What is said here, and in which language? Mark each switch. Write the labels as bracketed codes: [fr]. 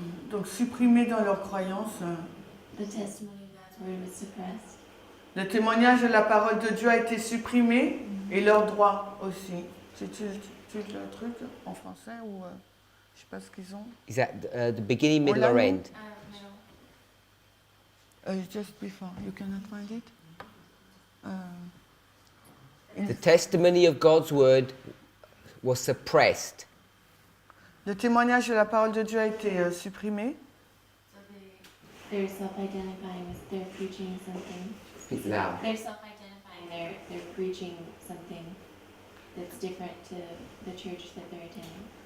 [fr] Donc supprimés dans leurs croyances. [en] The testimony of God's word was suppressed. [fr] Le témoignage de la parole de Dieu a été supprimé et leurs droits aussi. Tu le truc en français ou je sais pas ce qu'ils ont. [en] Is that the beginning, middle, or end? Just before. You cannot find it. The testimony of God's word was suppressed. [fr] Le témoignage de la parole de Dieu a été supprimé. [en] So they're self-identifying as they're preaching something. Speak loud. They're self-identifying. They're preaching something that's different to the church that they're attending.